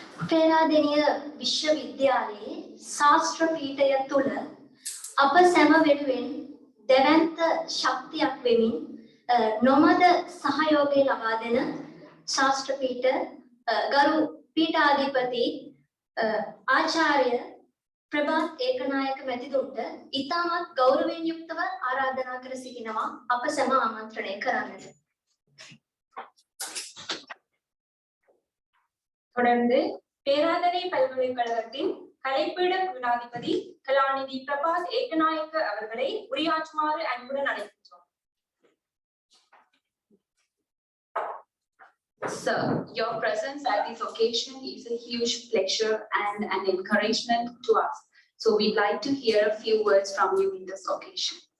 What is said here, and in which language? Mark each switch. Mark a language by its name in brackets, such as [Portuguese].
[Sinhala] පෙරාදෙණිය විශ්වවිද්‍යාලයේ ශාස්ත්‍ර පීඨය තුළ අප සැම වෙනුවෙන් දැවැන්ත ශක්තියක් වෙමින් නොමද සහයෝගය ලබා දෙන ශාස්ත්‍ර පීඨ ගරු පීඨාධිපති ආචාර්ය ප්‍රභාත් ඒකනායක මැතිතුන්ට ඉතාමත් ගෞරවයෙන් යුක්තව ආරාධනා කර සිටිනවා අප සැම ආමන්ත්‍රණය කරන්නට. [Tamil] தொடர்ந்து பேராதனை பல்கலைக்கழகத்தின் கலைப்பீட குணாதிபதி கலாநிதி பிரபாத் ஏகநாயக்க அவர்களை உரையாற்றுமாறு அன்புடன் அழைக்கின்றோம். [English] Sir, your presence at this occasion is a huge pleasure and an encouragement to us. So we'd like to hear a few words from you in this occasion.